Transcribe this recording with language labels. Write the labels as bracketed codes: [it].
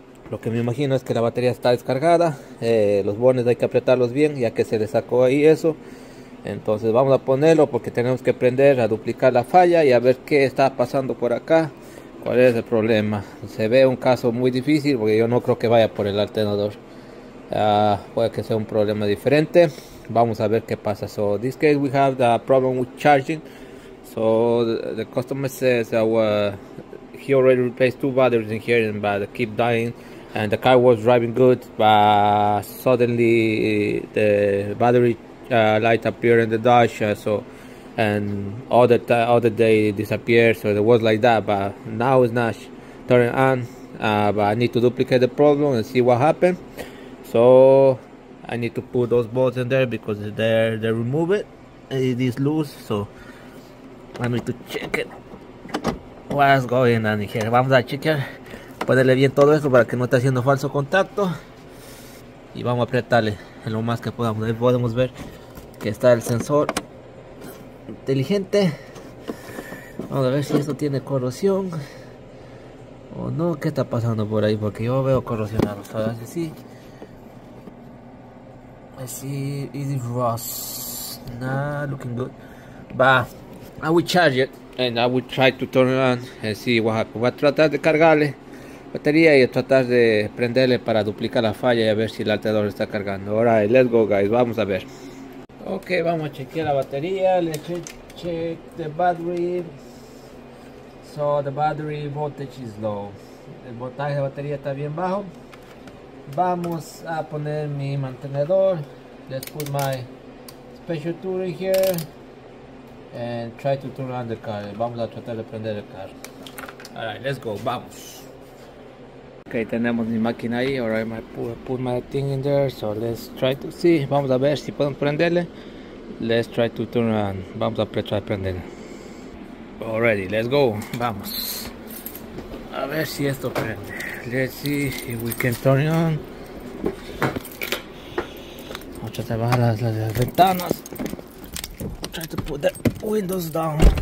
[es] Lo que me imagino es que la batería está descargada. Los bones hay que apretarlos bien, ya que se le sacó ahí eso. Entonces vamos a ponerlo porque tenemos que prender, a duplicar la falla y a ver qué está pasando por acá. ¿Cuál es el problema? Se ve un caso muy difícil porque yo no creo que vaya por el alternador. Puede que sea un problema diferente. Vamos a ver qué pasa. [en] So this case we have the problem with charging. So the customer says he already replaced 2 batteries in here, but they keep dying. And the car was driving good, but suddenly the battery light appeared in the dash. And all the day disappeared, so it was like that, but now it's not turning on. But I need to duplicate the problem and see what happened. So I need to put those bolts in there because they remove it. It is loose, so I need to check it. What's going on here? [es] Vamos a chequear, ponerle bien todo eso para que no esté haciendo falso contacto, y vamos a apretarle en lo más que podamos. Ahí podemos ver que está el sensor inteligente. Vamos a ver si esto tiene corrosión o no. ¿Qué está pasando por ahí? Porque yo veo corrosionado. [en] Así easy rust, not looking good, but I will charge it and I will try to turn it on and see what happens. [es] Voy a tratar de cargarle batería y a tratar de prenderle para duplicar la falla y a ver si el alternador está cargando. [en] Alright, let's go, guys. [es] Vamos a ver. Ok, vamos a chequear la batería. [en] Let's check the battery. So the battery voltage is low. [es] El voltaje de batería está bien bajo. Vamos a poner mi mantenedor. [en] Let's put my special tool in here and try to turn on the car. [es] Vamos a tratar de prender el carro. [en] Alright, let's go. [es] Vamos. Ok, tenemos mi máquina ahí. [en] Alright, I put my thing in there. So let's try to see. [es] Vamos a ver si podemos prenderle. [en] Let's try to turn on. [es] Vamos a tratar de prenderle. [en] Already, let's go. [es] Vamos. A ver si esto prende. [en] Let's see if we can turn it on. [es] Vamos a tratar de bajar las ventanas. [en] Try to put the windows down.